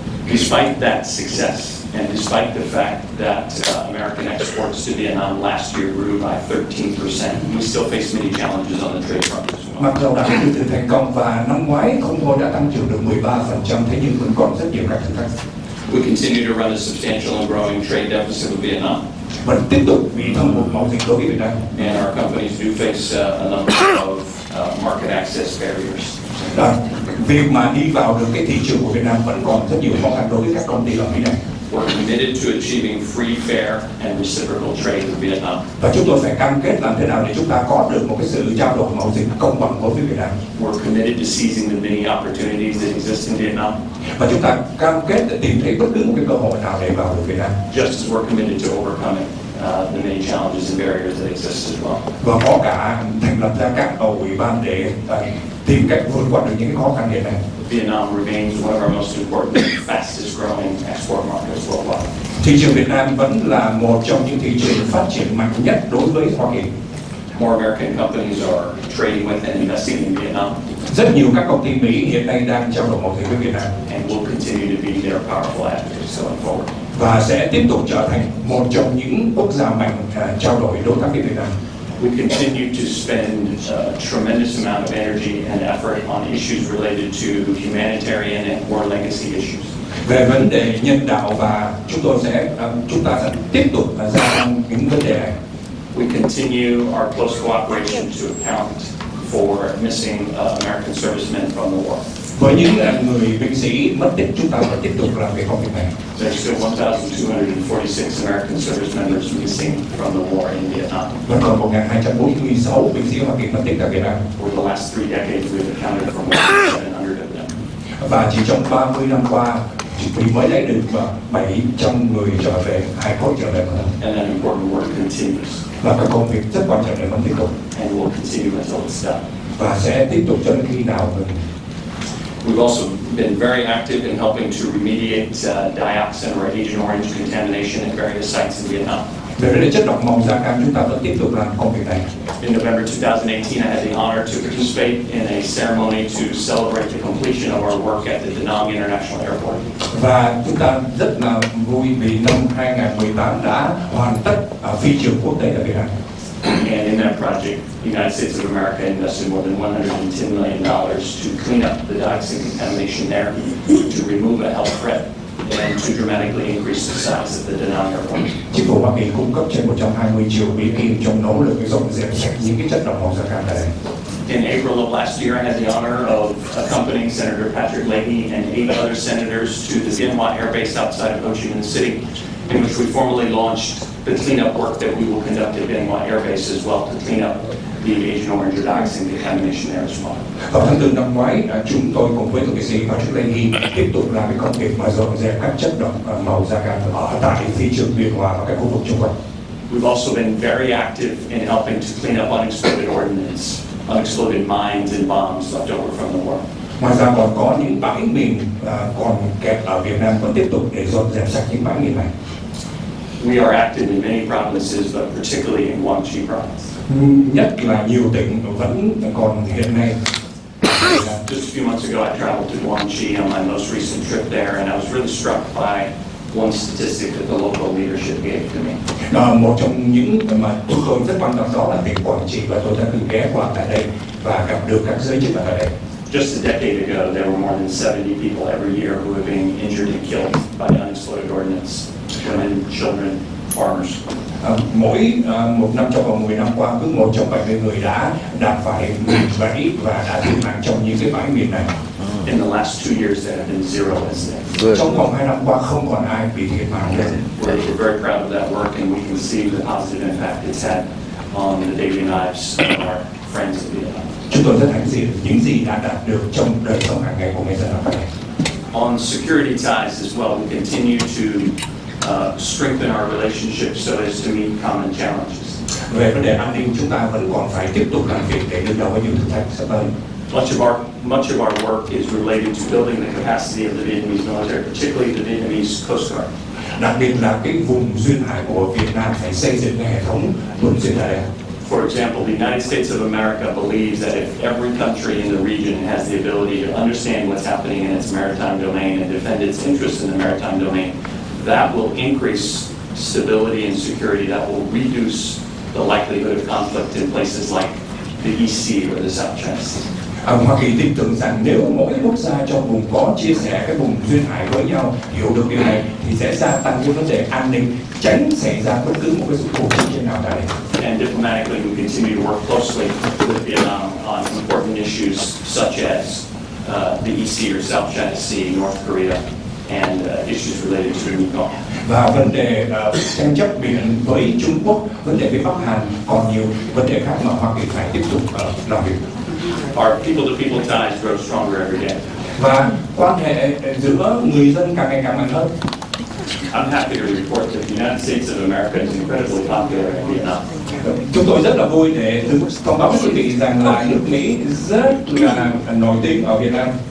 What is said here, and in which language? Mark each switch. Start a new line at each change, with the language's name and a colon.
English: Despite that success, and despite the fact that American exports to Vietnam last year grew by 13%, we still face many challenges on the trade front as well.
Vietnamese: Mặc dù đã từ từ thành công và năm ngoái không thôi đã tăng trưởng được 13%, thế nhưng vẫn còn rất nhiều các thử thách.
English: We continue to run a substantial and growing trade deficit with Vietnam.
Vietnamese: Vẫn tiếp tục bị thâm hụt mậu dịch đối với Việt Nam.
English: And our companies do face a number of market access barriers.
Vietnamese: Việc mà đi vào được cái thị trường của Việt Nam vẫn còn rất nhiều khó khăn đối với các công ty ở Mỹ này.
English: We're committed to achieving free, fair, and reciprocal trade with Vietnam.
Vietnamese: Và chúng tôi phải cam kết làm thế nào để chúng ta có được một cái sự trao đổi mậu dịch công bằng với Việt Nam.
English: We're committed to seizing the many opportunities that exist in Vietnam.
Vietnamese: Và chúng ta cam kết để tìm thấy bất cứ một cái cơ hội nào để vào được Việt Nam.
English: Just as we're committed to overcoming the many challenges and barriers that exist as well.
Vietnamese: Và có cả thành lập ra các ủy ban để tìm cách vượt qua được những khó khăn hiện nay.
English: Vietnam remains one of our most important and fastest growing export markets worldwide.
Vietnamese: Thị trường Việt Nam vẫn là một trong những thị trường phát triển mạnh nhất đối với Hoa Kỳ.
English: More American companies are trading with and investing in Vietnam.
Vietnamese: Rất nhiều các công ty Mỹ hiện nay đang trao đổi mậu dịch với Việt Nam.
English: And will continue to be their powerful advocates going forward.
Vietnamese: Và sẽ tiếp tục trở thành một trong những quốc gia mạnh trao đổi đối tác với Việt Nam.
English: We continue to spend a tremendous amount of energy and effort on issues related to humanitarian and war legacy issues.
Vietnamese: Về vấn đề nhân đạo và chúng ta sẽ tiếp tục gia tăng những vấn đề này.
English: We continue our close cooperation to account for missing American servicemen from the war.
Vietnamese: Với những người binh sĩ mất tích, chúng ta phải tiếp tục làm cái công việc này.
English: There's still 1,246 American service members missing from the war in Vietnam.
Vietnamese: Vẫn còn 1.246 binh sĩ Hoa Kỳ mất tích tại Việt Nam.
English: Over the last 3 decades, we've accounted for more than 700 of them.
Vietnamese: Và chỉ trong 30 năm qua, chỉ mới lấy được 700 người trở về, hài cốt trở về.
English: And that important work continues.
Vietnamese: Và cái công việc rất quan trọng để vẫn tiếp tục.
English: And will continue until it's done.
Vietnamese: Và sẽ tiếp tục cho đến khi nào mình.
English: We've also been very active in helping to remediate dioxin or Agent Orange contamination at various sites in Vietnam.
Vietnamese: Về vấn đề chất độc màu da cam, chúng ta vẫn tiếp tục làm công việc này.
English: In November 2018, I had the honor to participate in a ceremony to celebrate the completion of our work at the Da Nang International Airport.
Vietnamese: Và chúng ta rất là vui vì năm 2018 đã hoàn tất phi trường quốc tế tại Việt Nam.
English: And in that project, the United States of America invested more than $110 million to clean up the dioxin contamination there, to remove a health threat, and to dramatically increase the size of the Da Nang Airport.
Vietnamese: Chính phủ Hoa Kỳ cung cấp trên 120 triệu Mỹ Kim trong nỗ lực dọn dẹp sạch những cái chất độc màu da cam tại đây.
English: In April of last year, I had the honor of accompanying Senator Patrick Leahy and 8 other senators to the Bien Hoa Air Base outside of Ho Chi Minh City, in which we formally launched the cleanup work that we will conduct at Bien Hoa Air Base as well to clean up the Agent Orange Orthodox and become a missionary as well.
Vietnamese: Vào tháng 4 năm ngoái, chúng tôi cùng với thượng nghị sĩ Patrick Leahy tiếp tục làm cái công việc mà dọn dẹp các chất độc màu da cam ở tại phi trường Biên Hòa và các khu vực xung quanh.
English: We've also been very active in helping to clean up unexploded ordnance, unexploded mines and bombs left over from the war.
Vietnamese: Ngoài ra còn có những bãi mìn còn kẹt ở Việt Nam vẫn tiếp tục để dọn dẹp sạch những bãi mìn này.
English: We are active in many provinces, but particularly in Guangxi province.
Vietnamese: Nhất là nhiều tỉnh vẫn còn hiện nay.
English: Just a few months ago, I traveled to Guangxi on my most recent trip there, and I was really struck by one statistic that the local leadership gave to me.
Vietnamese: Một trong những mà chúng tôi rất quan tâm đó là tỉnh Quảng Trị, và tôi đã từng ghé qua tại đây và gặp được các giới chức ở đây.
English: Just a decade ago, there were more than 70 people every year who were being injured and killed by unexploded ordnance. Women, children, farmers.
Vietnamese: Mỗi một năm trong vòng 10 năm qua, cứ 1 trong 70 người đã phải bị gãy và đã thiệt mạng trong những cái bãi mìn này.
English: In the last 2 years, there have been 0 incidents.
Vietnamese: Trong vòng 2 năm qua không còn ai bị thiệt mạng lên.
English: We're very proud of that work, and we can see the positive impact it's had on the daily lives of our friends in Vietnam.
Vietnamese: Chúng tôi rất hãnh diện những gì đã đạt được trong đời sống hàng ngày của người dân ở đây.
English: On security ties as well, we continue to strengthen our relationships so as to meet common challenges.
Vietnamese: Về vấn đề an ninh, chúng ta vẫn còn phải tiếp tục làm việc để đương đầu với những thử thách sắp tới.
English: Much of our work is related to building the capacity of the Vietnamese military, particularly the Vietnamese Coast Guard.
Vietnamese: Đặc biệt là cái vùng duyên hải của Việt Nam phải xây dựng cái hệ thống tuần duyên hải đây.
English: For example, the United States of America believes that if every country in the region has the ability to understand what's happening in its maritime domain and defend its interests in the maritime domain, that will increase stability and security. That will reduce the likelihood of conflict in places like the East Sea or the South China Sea.
Vietnamese: Hoa Kỳ tin tưởng rằng nếu mỗi quốc gia trong vùng có chia sẻ cái vùng duyên hải với nhau, hiểu được điều này thì sẽ gia tăng cái vấn đề an ninh, tránh xảy ra bất cứ một cái sự cuộc chiến nào tại đây.
English: And diplomatically, we continue to work closely with Vietnam on important issues such as the East Sea or South China Sea, North Korea, and issues related to Mekong.
Vietnamese: Và vấn đề tranh chấp biển với Trung Quốc, vấn đề với Bắc Hàn, còn nhiều vấn đề khác mà Hoa Kỳ phải tiếp tục làm việc.
English: Our people-to-people ties grow stronger every day.
Vietnamese: Và quan hệ giữa người dân càng ngày càng mạnh hơn.
English: I'm happy to report that the United States of America is incredibly popular in Vietnam.
Vietnamese: Chúng tôi rất là vui để thông báo với quý vị rằng là nước Mỹ rất là nổi tiếng ở Việt Nam.